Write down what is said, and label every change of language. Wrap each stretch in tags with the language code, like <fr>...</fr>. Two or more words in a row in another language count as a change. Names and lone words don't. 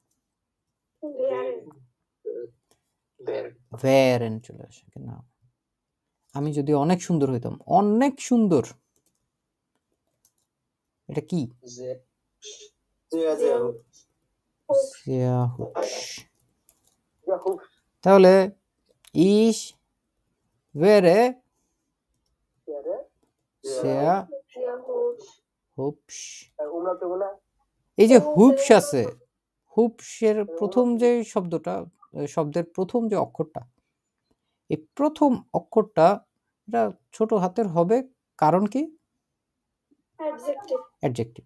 <bn>ভ্যারেন চলে আসে। না, আমি যদি অনেক সুন্দর হইতাম, অনেক সুন্দর, এটা কি?</bn> <de>তাহলে ich wäre sehr hübsch।</de> <bn>এই যে হুপস আছে, হুপসের প্রথম যে শব্দটা, শব্দের প্রথম যে অক্ষরটা, এই প্রথম অক্ষরটা এটা ছোট হাতের হবে, কারণ কি? অ্যাডজেক্টিভ।</bn>